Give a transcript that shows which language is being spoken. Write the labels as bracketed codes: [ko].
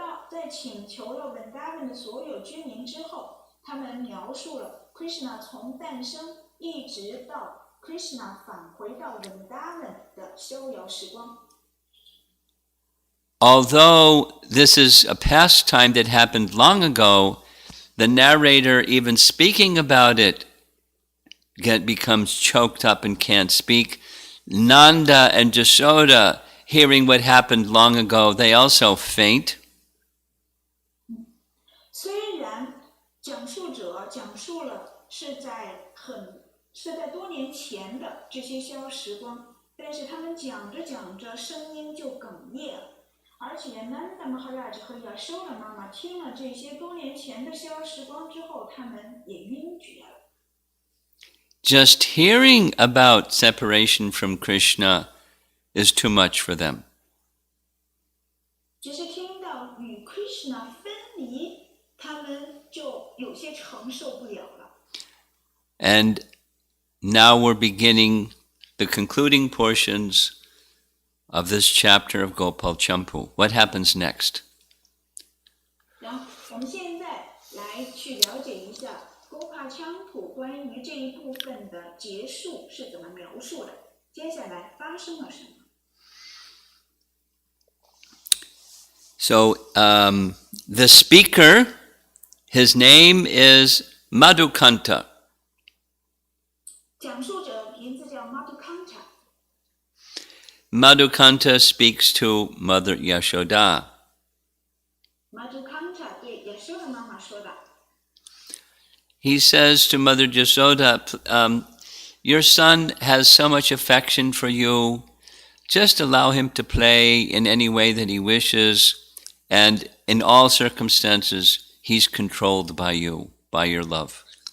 [zh] 在请求了 Vrindavan 的所有居民之后，他们描述了 Krishna 从诞生一直到 Krishna 返回到 Vrindavan 的逍遥时光。 [en] Although this is a pastime that happened long ago, the narrator, even speaking about it, becomes choked up and can't speak. Nanda and Jasoda, hearing what happened long ago, they also faint. [zh] 虽然讲述者讲述了是在多年前的这些逍遥时光，但是他们讲着讲着声音就哽咽了。而且 Nanda Maharaj 和 Yashoda 妈妈听了这些多年前的逍遥时光之后，他们也晕厥了。 [en] Just hearing about separation from Krishna is too much for them. [zh] 只是听到与 Krishna 分离，他们就有些承受不了了。 [en] And now we're beginning the concluding portions of this chapter of Gopal Champu. What happens next? [zh] 然后我们现在来去了解一下 Gopa Champu 关于这一部分的结束是怎么描述的，接下来发生了什么。 [en] So the speaker His name is Madhukanta. [zh] 讲述者名字叫 Madhukanta。 [en] Madhukanta speaks to Mother Yashoda. [zh] Madhukanta 对亚修的妈妈说的。 [en] He says to Mother Yashoda, your son has so much affection for you. Just allow him to play in any way that he wishes, and in all circumstances, he's controlled by you, by your love.